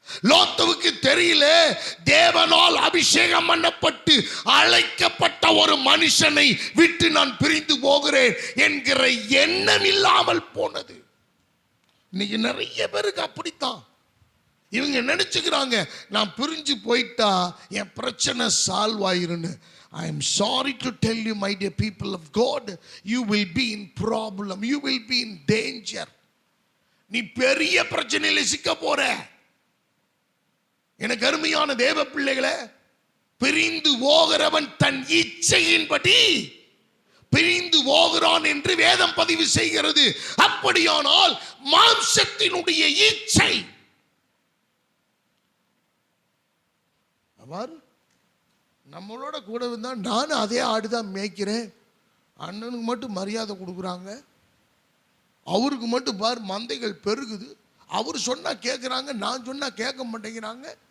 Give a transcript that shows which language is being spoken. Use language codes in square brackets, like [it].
[ta] லோத்துவுக்கு தெரியல, தேவனால் அபிஷேகம் பண்ணப்பட்டு அழைக்கப்பட்ட ஒரு மனுஷனை விட்டு நான் பிரிந்து போகிறேன் என்கிற எண்ணம் இல்லாமல் போனது. இன்னைக்கு நிறைய பேருக்கு அப்படித்தான். இவங்க நினைச்சுக்கிறாங்க, நான் பிரிஞ்சு போயிட்டா என் பிரச்சனை solve ஆயிருன்னு. [en] I am sorry to tell you, my dear people of God, you will be in problem, you will be in danger. [ta] நீ பெரிய பிரச்சனையில சிக்க போற. எனக்கு அருமையான தேவ பிள்ளைகளே, பிரிந்து போகிறவன் தன் இச்சையின்படி பிரிந்து போகிறான் என்று வேதம் பதிவு செய்கிறது. அப்படியானால் மாம்சத்தினுடைய இச்சை நம்மளோட கூட இருந்தா, நானும் அதே ஆடுதான் மேய்க்கிறேன், அண்ணனுக்கு மட்டும் மரியாதை கொடுக்குறாங்க, அவருக்கு மட்டும் பார் மந்தைகள் பெருகுது, அவர் சொன்னா கேட்குறாங்க, நான் சொன்னா கேட்க மாட்டேங்கிறாங்க.